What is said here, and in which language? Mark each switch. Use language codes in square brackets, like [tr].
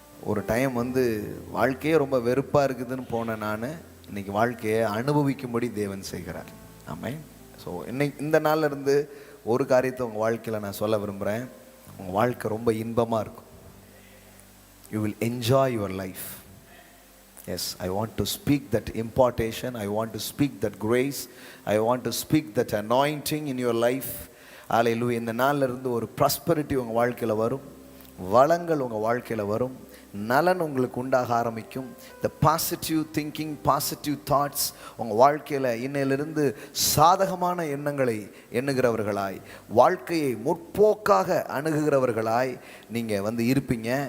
[ta] ஒரு டைம் வந்து வாழ்க்கையே ரொம்ப வெறுப்பாக இருக்குதுன்னு போன நான் இன்னைக்கு வாழ்க்கையை அனுபவிக்கும்படி தேவன் செய்கிறார். ஆமென். ஸோ இந்த நாளில் இருந்து ஒரு காரியத்தை உங்கள் வாழ்க்கையில் நான் சொல்ல விரும்புகிறேன். உங்கள் வாழ்க்கை ரொம்ப இன்பமாக இருக்கும். [en] You will enjoy your life. Yes, I want to speak that impartation. I want to speak that grace. I want to speak that anointing in your life. [ta] Hallelujah. இந்த நாளில் இருந்து ஒரு ப்ராஸ்பரிட்டி உங்கள் வாழ்க்கையில் வரும், வளங்கள் உங்கள் வாழ்க்கையில் வரும், நலன் உங்களுக்கு உண்டாக ஆரம்பிக்கும். இந்த பாசிட்டிவ் திங்கிங், பாசிட்டிவ் தாட்ஸ் உங்கள் வாழ்க்கையில் இன்னையிலிருந்து சாதகமான எண்ணங்களை எண்ணுகிறவர்களாய், வாழ்க்கையை முற்போக்காக அணுகுகிறவர்களாய் நீங்கள் இருப்பீங்க.